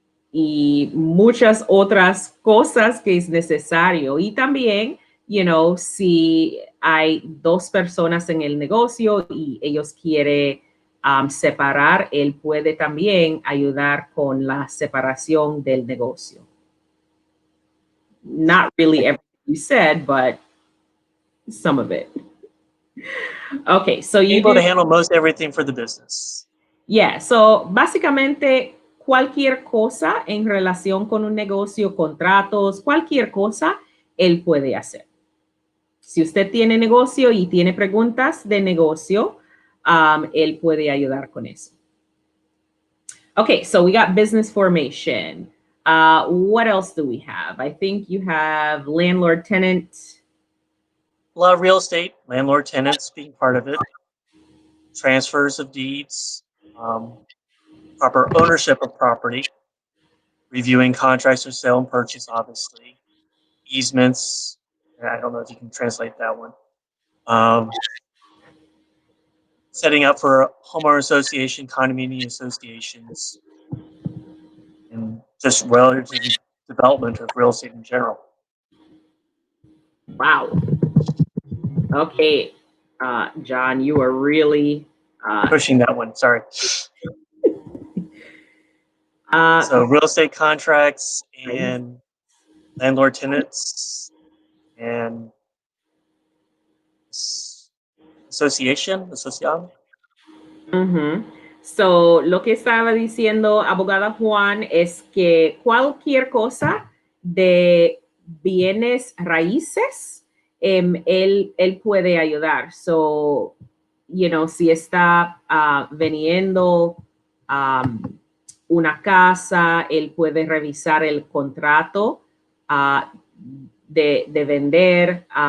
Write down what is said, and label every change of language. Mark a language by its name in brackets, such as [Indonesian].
[Spanish] Y muchas otras cosas que es necesario. Y también, [English] you know, [Spanish] si hay dos personas en el negocio y ellos quieren separar, él puede también ayudar con la separación del negocio. [English] Not really everything you said, but some of it. Okay, so you Able do, to handle most everything for the business. [Spanish] yeah, so básicamente cualquier cosa en relación con un negocio, contratos, cualquier cosa, él puede hacer. Si usted tiene negocio y tiene preguntas de negocio, él puede ayudar con eso. [English] Okay, so we got business formation. What else do we have? I think you have landlord tenant. A lot of real estate, landlord tenants being part of it, transfers of deeds, proper ownership of property, reviewing contracts for sale and purchase, obviously, easements. I don't know if you can translate that one. Setting up for homeowner association, condominium associations, and just relative development of real estate in general. Wow. Okay, John, you are really Pushing that one, sorry. So real estate contracts and landlord tenants and association. Uh-huh. [Spanish] So, lo que estaba diciendo abogada Juan es que cualquier cosa de bienes raíces, él puede ayudar. So, si está vendiendo una casa, él puede revisar el contrato de vender.